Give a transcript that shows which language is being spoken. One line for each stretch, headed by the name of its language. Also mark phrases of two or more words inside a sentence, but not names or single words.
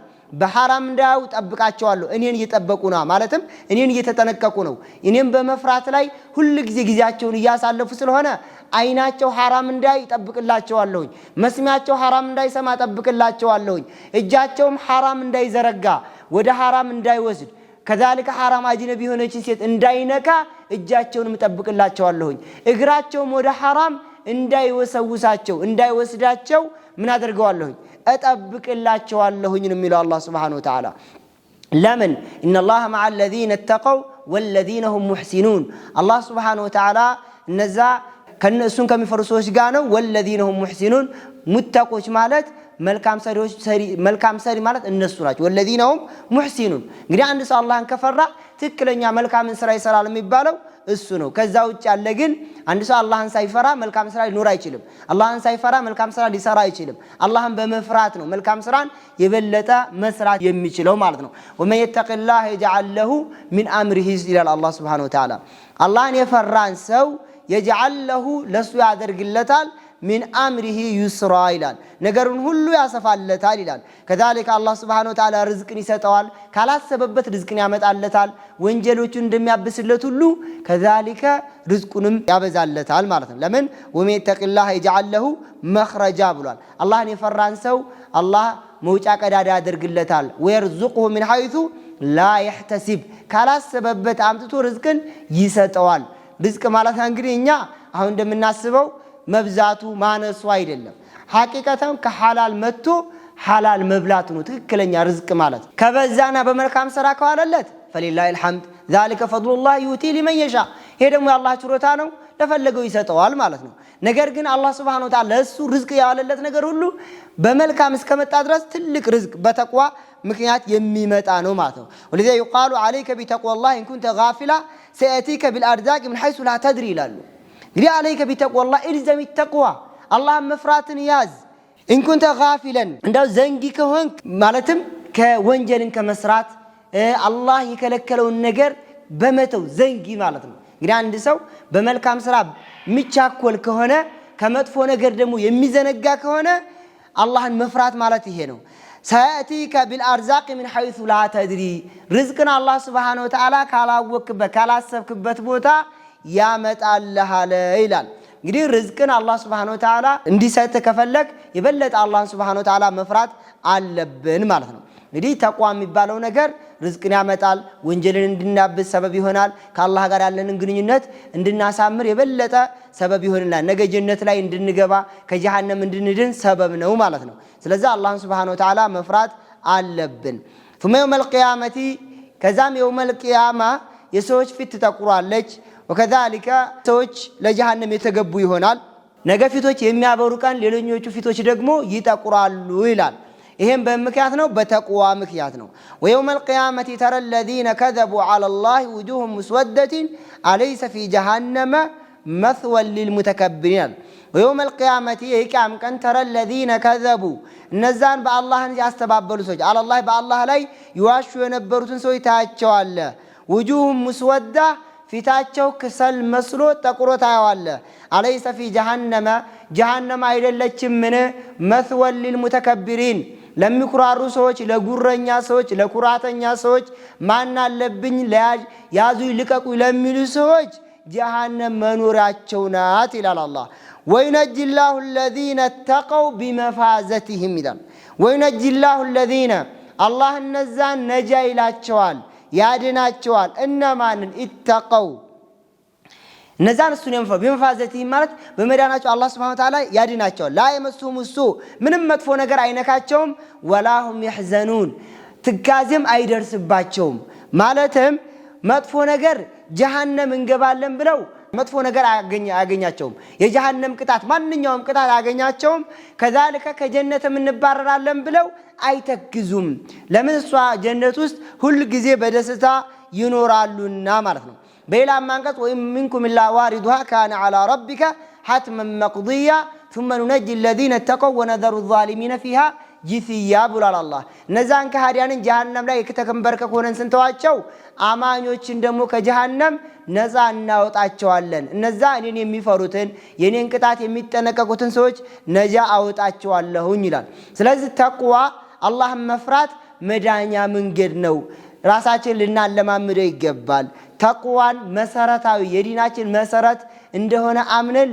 Amharic: በሐራም እንዳው ጠብቃቸዋለሁ። እኔን እየጠበቁ ነው ማለትም እኔን እየተጠነቀቁ ነው። እኔን በመፍራት ላይ ሁሉ ጊዜያቸውን እያሳለፉ ስለሆነ አይናቸው ሐራም እንዳይ ጠብቅላቸዋለሁ፣ መስሚያቸው ሐራም እንዳይሰማ ጠብቅላቸዋለሁ፣ እጃቸውም ሐራም እንዳይዘረጋ ወደ ሐራም እንዳይወስድ ከዛልከ ሐራም አጅነቢ የሆነችን ሴት እንዳይነካ እጃቸውንም ጠብቅላቸዋለሁ፣ እግራቸውም ወደ ሐራም እንዳይወሰውሳቸው እንዳይወስዳቸው ምን አደርገዋለሁ እጠብቅላቸዋለሁ ነው የሚለው አላህ
Arabic: سبحانه وتعالى።
Amharic: ለምን
Arabic: ان الله مع الذين اتقوا والذين هم محسنون
Amharic: አላህ
Arabic: سبحانه وتعالى
Amharic: እነዛ ከነሱን ከሚፈሩ ሰዎች ጋር ነው።
Arabic: والذين هم محسنون
Amharic: ሙተቆች ማለት መልካም ሰሪ ማለት እነሱ ናቸው።
Arabic: والذين هم محسنون
Amharic: እንግዲህ አንድ ሰው አላህን ከፈራ ትክክለኛ መልካምን ስራ ይሰራል የሚባለው እሱ ነው። ከዛ ውጭ ያለ ግን አንድ ሰው አላህን ሳይፈራ መልካም ስራ ሊኖር አይችልም። አላህን ሳይፈራ መልካም ስራ ሊሰራ አይችልም። አላህን በመፍራት ነው መልካም ስራን የበለጠ መስራት የሚችለው ማለት ነው።
Arabic: ومن يتق الله يجعل له من امره
Amharic: ይላል አላህ
Arabic: سبحانه وتعالى።
Amharic: አላህን የፈራን ሰው
Arabic: يجعل له
Amharic: ለሱ ያደርግለታል
Arabic: من امره يسرا
Amharic: ይላል ነገሩን ሁሉ ያሰፋለታል ይላል። ከዛልከ አላህ
Arabic: سبحانه وتعالى
Amharic: ርዝቅን ይሰጠዋል፣ ካላሰበበት ርዝቅን ያመጣለታል። ወንጀሎቹን እንደሚያብስለት ሁሉ ከዛልከ ርዝቁንም ያበዛለታል ማለት ነው። ለምን
Arabic: ومن يتق الله يجعل له مخرجا
Amharic: ብሏል። አላህን የፈራን ሰው አላህ መውጫ ቀዳዳ ያደርግለታል።
Arabic: ويرزقه من حيث لا يحتسب
Amharic: ካላሰበበት አምጥቶ ርዝቅን ይሰጠዋል። ርዝቅ ማለት እንግዲህ እኛ አሁን እንደምናስበው መብዛቱ ማነሱ አይደለም። ሐቂቀታው ከሐላል መጥቶ ሐላል መብላት ነው ትክክለኛ ርዝቅ ማለት። ከበዛና በመልካም ስራ ከዋለለት
Arabic: فلله الحمد ذلك فضل الله يؤتي لمن يشاء
Amharic: ይሄ ደግሞ የአላህ ችሮታ ነው፣ ለፈለገው ይሰጠዋል ማለት ነው። ነገር ግን አላህ
Arabic: سبحانه وتعالى
Amharic: ለሱ ርዝቅ ያዋለለት ነገር ሁሉ በመልካም እስከመጣ ድረስ ትልቅ ርዝቅ በተቅዋ ምክንያት የሚመጣ ነው ማለት ነው። ወለዚህ
Arabic: يقال عليك بتقوى الله ان كنت غافلا سياتيك بالارزاق من حيث لا تدري
Amharic: ይላሉ። እንግዲህ
Arabic: عليك بتقوى الله الزم التقوى الله
Amharic: መፍራትን ያዝ።
Arabic: ان كنت غافلا
Amharic: እንደው ዘንጊ ከሆንክ ማለትም ከወንጀልን ከመስራት አላህ የከለከለውን ነገር በመተው ዘንጊ ማለት ነው። እንግዲህ አንድ ሰው በመልካም ስራ የሚቻኮል ከሆነ ከመጥፎ ነገር ደግሞ የሚዘነጋ ከሆነ አላህን መፍራት ማለት ይሄ ነው።
Arabic: سيأتيك بالأرزاق من حيث لا تدري رزقنا الله سبحانه وتعالى
Amharic: ካላወቅበት ካላሰብክበት ቦታ ያመጣልሃል ይላል። እንግዲህ ርዝቅን አላህ
Arabic: سبحانه وتعالى
Amharic: እንዲሰጥ ከፈለክ የበለጠ አላህ
Arabic: سبحانه وتعالى
Amharic: መፍራት አለብን ማለት ነው። እንግዲህ ተቅዋ የሚባለው ነገር ርዝቅን ያመጣል፣ ወንጀልን እንድናብስ ሰበብ ይሆናል፣ ከአላህ ጋር ያለንን ግንኙነት እንድናሳምር የበለጠ ሰበብ ይሆናል፣ ነገ ጀነት ላይ እንድንገባ ከጀሃነም እንድንድን ሰበብ ነው ማለት ነው። ስለዚህ አላህ
Arabic: سبحانه وتعالى
Amharic: መፍራት አለብን።
Arabic: ثم يوم القيامة
Amharic: ከዛም
Arabic: يوم القيامة
Amharic: የሰዎች ፊት ተቆራለች። وكذلك ሰዎች ለጀሃነም የተገቡ ይሆናል። ነገ ፊቶች የሚያበሩ ቀን ሌሎኞቹ ፊቶች ደግሞ ይጠቁራሉ ይላል። ይሄም በምክንያት ነው፣ በተቅዋ ምክንያት ነው። ወየውም
Arabic: القيامة ترى الذين كذبوا على الله وجوههم مسودة أليس في جهنم مثوى للمتكبرين ويوم القيامة يقام كان ترى الذين كذبوا
Amharic: እነዛን በአላህን ያስተባበሉ ሰዎች አላህ በአላህ ላይ ይዋሹ የነበሩትን ሰዎች ታያቸዋለህ።
Arabic: وجوههم مسودة
Amharic: ፊታቸው ከሰል መስሎ ጠቁሮ ታያዋለህ።
Arabic: أليس في جهنم
Amharic: አይደለችም ምን
Arabic: مثوى للمتكبرين
Amharic: ለሚኩራሩ ሰዎች፣ ለጉረኛ ሰዎች፣ ለኩራተኛ ሰዎች፣ ማን አለብኝ ያዙ ይልቀቁ ለሚሉ ሰዎች جهنم መኖሪያቸው ናት ይላል አላህ።
Arabic: وينجي الله الذين اتقوا بمفازتهم
Amharic: ይላል።
Arabic: وينجي الله الذين الله
Amharic: እነዛን ነጃ ይላቸዋል፣ ያድናቸዋል። እነማንን اتقوا እነዛን እሱን በመፋዘትህም ማለት በመዳናቸው አላህ
Arabic: سبحانه وتعالى
Amharic: ያድናቸዋል።
Arabic: لا يمسهم السوء
Amharic: ምንም መጥፎ ነገር አይነካቸውም።
Arabic: ولا هم يحزنون
Amharic: ትካዜም አይደርስባቸውም። ማለትም መጥፎ ነገር جهنم እንገባለን ብለው መጥፎ ነገር አያገኛቸውም። የጀሃነም ቅጣት ማንኛውም ቅጣት አያገኛቸውም። ከዛልከ ከጀነትም እንባረራለን ብለው አይተክዙም። ለምን እሷ ጀነት ውስጥ ሁሉ ጊዜ በደስታ ይኖራሉና ማለት ነው። በሌላ አንቀጽ ወይም
Arabic: منكم الا واردها كان على ربك حتما مقضيا ثم ننجي الذين اتقوا ونذر الظالمين فيها جثيا
Amharic: ብሏል አላህ። እነዛን ከሃዲያንን ጀሃነም ላይ ከተከንበርከክ ሆነን ስንተዋቸው አማኞችን ደግሞ ከጀሃነም ነፃ እናወጣቸዋለን። እነዛ እኔን የሚፈሩትን የኔን ቅጣት የሚጠነቀቁትን ሰዎች ነጃ አወጣቸዋለሁኝ ይላል። ስለዚህ ተቅዋ አላህን መፍራት መዳኛ መንገድ ነው። ራሳችን ልናለማምደው ይገባል። ተቅዋን መሰረታዊ የዲናችን መሰረት እንደሆነ አምነን